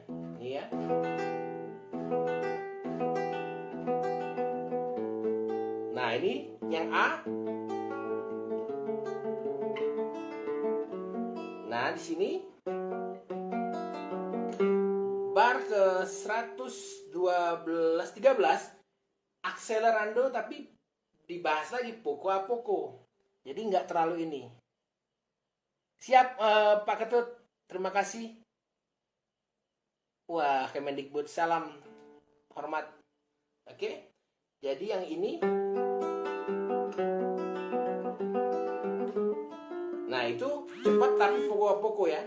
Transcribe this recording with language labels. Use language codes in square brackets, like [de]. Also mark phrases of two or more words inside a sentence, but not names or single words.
[id] Ini ya. Nah, ini yang A. Nah, di sini bar ke 112,13 akselerando, tapi dibahas lagi [it] poco a poco. [id] Jadi nggak terlalu ini. Siap Pak Ketut, terima kasih. Wah, Kemendikbud, salam hormat. Oke, jadi yang ini. Nah, itu cepat tapi poco ya.